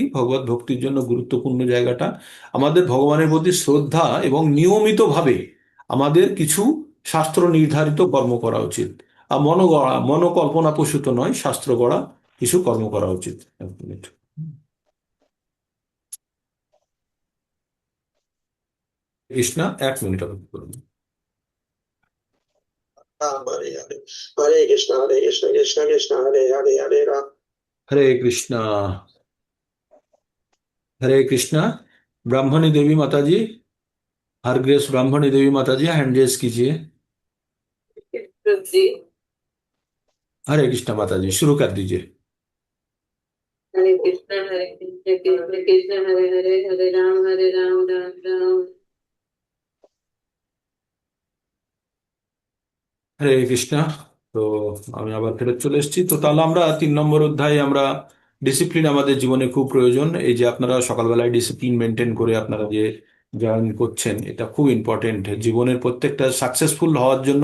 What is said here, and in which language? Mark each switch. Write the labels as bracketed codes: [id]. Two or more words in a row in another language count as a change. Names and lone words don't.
[bn] ভগবত ভক্তির জন্য গুরুত্বপূর্ণ জায়গাটা আমাদের ভগবানের প্রতি শ্রদ্ধা এবং নিয়মিতভাবে আমাদের কিছু শাস্ত্র নির্ধারিত কর্ম করা উচিত। আর মনোগড়া মনোকল্পনা প্রসূত নয়, শাস্ত্র গড়া কিছু কর্ম করা উচিত। এক মিনিট। কৃষ্ণা, এক মিনিট অপেক্ষা করুন। [sa] हरे हरे, हरे कृष्ण, कृष्ण कृष्ण, हरे हरे, हरे राम. [bn] হরে কৃষ্ণা, হরে কৃষ্ণা। [hi] ब्राह्मणी देवी माता जी, [en] Her Grace [hi] ब्राह्मणी देवी माता जी [en] hand raise [hi] कीजिए। जी। हरे कृष्णा माता जी, शुरू कर दीजिए। [sa] हरे कृष्ण कृष्ण कृष्ण हरे हरे, हरे राम राम राम। [bn] হরে কৃষ্ণা। তো আমি আবার ফেরত চলে এসেছি। তো তাহলে আমরা 3 নম্বর অধ্যায়ে আমরা ডিসিপ্লিন আমাদের জীবনে খুব প্রয়োজন। এই যে আপনারা সকালবেলায় [en] discipline maintain [bn] করে আপনারা যে জয়েন করছেন, এটা খুব ইম্পর্টেন্ট জীবনের প্রত্যেকটা সাকসেসফুল হওয়ার জন্য।